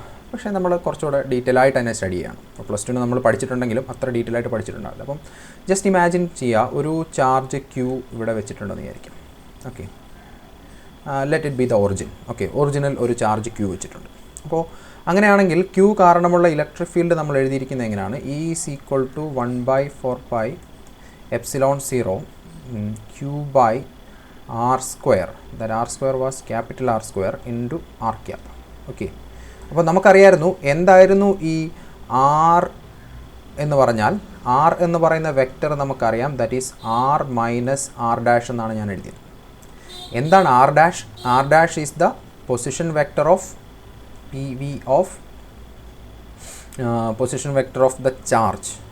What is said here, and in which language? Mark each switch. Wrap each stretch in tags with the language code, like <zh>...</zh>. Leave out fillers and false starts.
<ml>പക്ഷേ നമ്മൾ കുറച്ചുകൂടെ ഡീറ്റെയിൽ ആയിട്ട് തന്നെ സ്റ്റഡി ചെയ്യണം. അപ്പോൾ പ്ലസ് ടുവിന് നമ്മൾ പഠിച്ചിട്ടുണ്ടെങ്കിലും അത്ര ഡീറ്റെയിൽ ആയിട്ട് പഠിച്ചിട്ടുണ്ടാവില്ല. അപ്പം ജസ്റ്റ് ഇമാജിൻ ചെയ്യുക, ഒരു ചാർജ് ക്യൂ ഇവിടെ വെച്ചിട്ടുണ്ടെന്ന് വിചാരിക്കും. Okay,</ml> <en>Let it be the origin.</en> <ml>Okay, original ഒരു ചാർജ് ക്യൂ വെച്ചിട്ടുണ്ട്. അപ്പോൾ അങ്ങനെയാണെങ്കിൽ ക്യൂ കാരണമുള്ള ഇലക്ട്രിക് ഫീൽഡ് നമ്മൾ എഴുതിയിരിക്കുന്നത് എങ്ങനെയാണ്?</ml> <en>E is equal to 1/4π epsilon 0 Q by R square. That R square was capital R square into R cap.</en> <ml>Okay, അപ്പോൾ നമുക്കറിയായിരുന്നു എന്തായിരുന്നു ഈ ആർ എന്ന് പറഞ്ഞാൽ. ആർ എന്ന് പറയുന്ന വെക്റ്റർ നമുക്കറിയാം,</ml> <en>that is R minus R dash</en> <ml>എന്നാണ് ഞാൻ എഴുതിയത്. എന്താണ് R dash?</ml> <en>R dash is the position vector of PV of position vector of the charge.</en>